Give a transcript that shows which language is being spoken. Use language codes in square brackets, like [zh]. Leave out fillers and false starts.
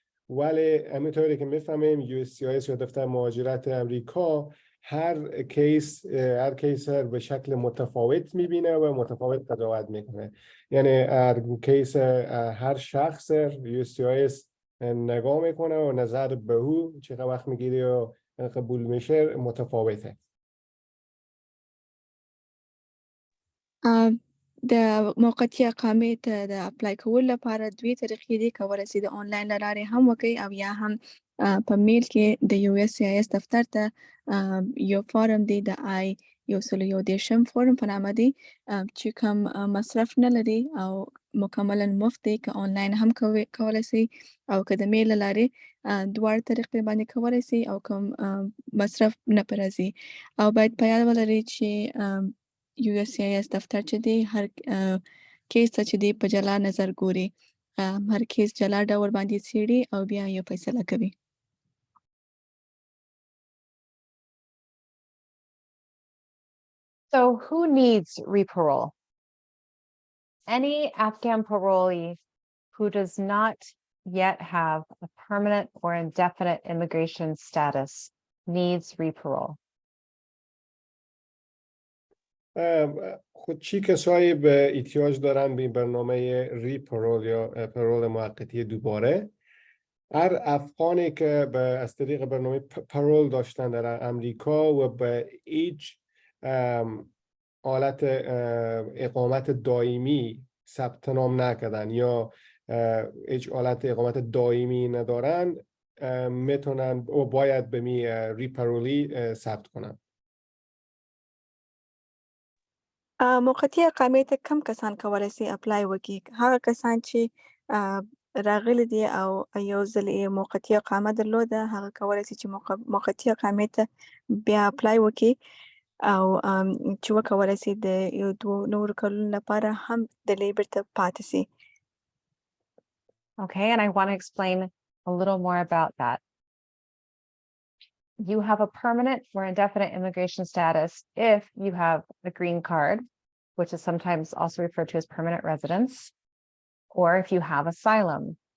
[fa] ولی همینطوری که میفهمیم USCIS یا دفتر مهاجرت امریکا هر کیس به شکل متفاوت میبینه و متفاوت قضاوت میکنه. یعنی هر کیس هر شخص USCIS نگاه میکنه و نظر به او چقدر وقت میگیره و قبول میشه متفاوته. [ps] د موقتي اقامې ته د اپلای کولو لپاره 2 طریقې دي. کولی شي د آنلاین له لارې هم وکړئ او یا هم په میل کې د USCIS دفتر ته یو فارم دی د 131 فورم په نامه دی چې کوم مصرف نه لري او مکملا مفت دی که آنلاین هم کولی سي او که د میل له لارې دواړه طریقې باندې کولی سي او کوم مصرف نه پرې راځي او باید په یاد ولري چې USCIS دفتر چې دی هر کیس ته چې دی په جلا نظر ګوري هر کیس جلا ډول باندې څیړي او بیا یې فیصله کوي. [en] So who needs re-parole? Any Afghan parolee who does not yet have a permanent or indefinite immigration status needs re-parole. [fa] خود چی کسایی به احتیاج دارن به این برنامه ری-پرول یا پرول موقتی دوباره؟ هر افغانی که از طریق برنامه پرول داشتن در امریکا و به هیچ حالت اقامت دائمی ثبت نام نکردن یا هیچ حالت اقامت دائمی ندارن میتونن و باید به می ری-پرولی ثبت کنن. [ps] موقتی اقامې ته کم کسان کولی سي اپلای وکړي. هغه کسان چې راغلي دي او یو ځل یې موقتی اقامه درلوده هغه کولی سي چې موقتی اقامې ته بیا اپلای وکړي او چې وکولی سي د یو 2 نورو کلونو لپاره هم د لیبر ته پاتې سي. [en] Okay, and I want to explain a little more about that. You have a permanent or indefinite immigration status if you have a green card, which is sometimes also referred to as permanent residence, or if you have asylum.